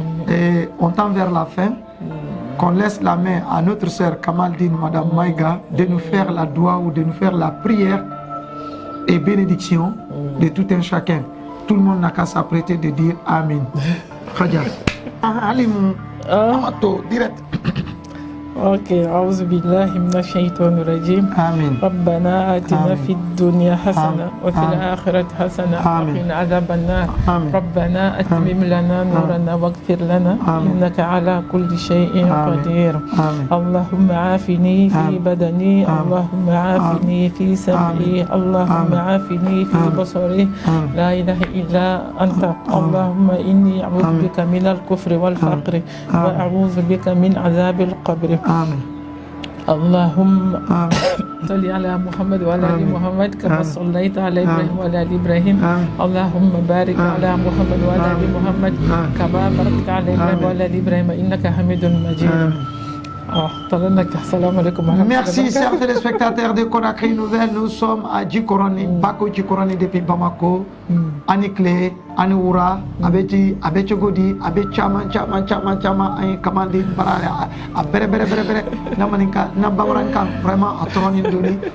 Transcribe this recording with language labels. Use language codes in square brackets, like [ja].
[fr] Et on tend vers la fin, qu'on laisse la main à notre sœur Kamaldine, Madame Maïga, de nous faire la doua ou de nous faire la prière et bénédiction de tout un chacun. Tout le monde n'a qu'à s'apprêter de dire Amin. Khadja. Allez, direct. [ar] Ok, أعوذ بالله من الشيطان الرجيم. آمين. ربنا آتنا في الدنيا حسنة وفي الآخرة حسنة وقنا عذاب النار. ربنا أتمم لنا نورنا واغفر لنا إنك على كل شيء قدير. اللهم عافني في بدني، اللهم عافني في سمعي، اللهم عافني في بصري، لا إله إلا أنت. اللهم إني أعوذ بك من الكفر والفقر وأعوذ بك من عذاب القبر. آمين. اللهم صل على محمد وعلى ال محمد كما صليت على ابراهيم وعلى ال ابراهيم. اللهم بارك على محمد وعلى ال محمد كما باركت على ابراهيم وعلى ال ابراهيم انك حميد مجيد. [fr] Merci chers téléspectateurs de Conakry Nouvelle. Nous sommes à Djikoroni, Bako Djikoroni depuis Bamako, Anikle, Aniwura, Abeti Godi, Chama, Aïe Kamaldine, Bere, Namaninka, Nabawaranka, vraiment à Toroni Doni.